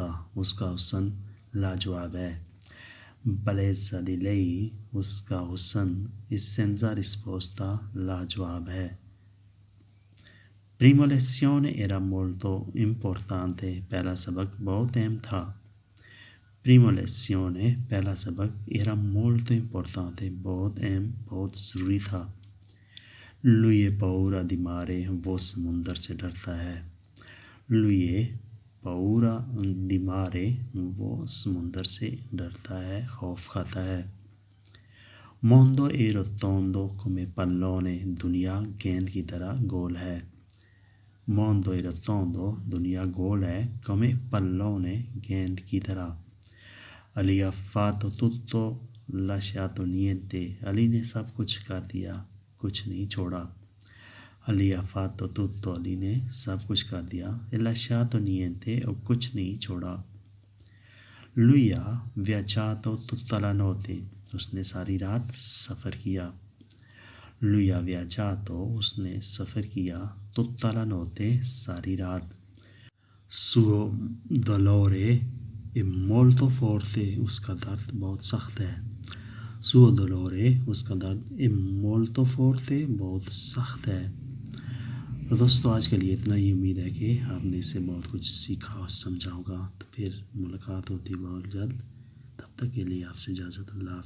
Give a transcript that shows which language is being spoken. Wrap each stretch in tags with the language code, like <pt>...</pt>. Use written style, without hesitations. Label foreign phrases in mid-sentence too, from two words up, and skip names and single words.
<ur>اس کا حسن لاجواب ہے.</ur> <it>bellezza di lei</it> <ur>اس کا حسن</ur> <it>è senza risposta</it> <ur>لاجواب ہے.</ur> <it>prima lezione era molto importante.</it> <ur>پہلا سبق بہت اہم تھا.</ur> <it>prima lezione</it> <ur>پہلا سبق</ur> <it>era molto importante</it> <ur>بہت اہم بہت ضروری تھا.</ur> <it>lui ha paura di mare.</it> <ur>وہ سمندر سے ڈرتا ہے.</ur> <it>lui ha paura di mare</it> <ur>وہ سمندر سے ڈرتا ہے خوف کھاتا ہے.</ur> <it>mondo è rotondo come pallone.</it> <ur>دنیا گیند کی طرح گول ہے.</ur> <it>mondo è rotondo</it> <ur>دنیا گول ہے.</ur> <it>come pallone</it> <ur>گیند کی طرح.</ur> <it>علی ha fatto tutto lasciato niente.</it> <ur>علی نے سب کچھ کر دیا کچھ نہیں چھوڑا. علی</ur> <it>ha fatto tutto</it> <ur>علی نے سب کچھ کر دیا.</ur> <it>e lasciato niente</it> <ur>اور کچھ نہیں چھوڑا.</ur> <it>lui ha viaggiato tutta la notte.</it> <ur>اس نے ساری رات سفر کیا.</ur> <it>Lui ha viaggiato,</it> <ur>اس نے سفر کیا</ur> <it>tutta la notte,</it> <ur>ساری رات.</ur> <it>Suo dolore è molto forte,</it> <ur>اس کا درد بہت سخت ہے.</ur> <it>Suo dolore,</it> <ur>اس کا درد</ur> <it>è molto forte,</it> <ur>بہت سخت ہے. تو دوستو آج کے لیے اتنا ہی. امید ہے کہ آپ نے اس سے بہت کچھ سیکھا اور سمجھا ہوگا. تو پھر ملاقات ہوتی بہت جلد. تب تک کے لیے آپ سے اجازت. اللہ حافظ.</ur>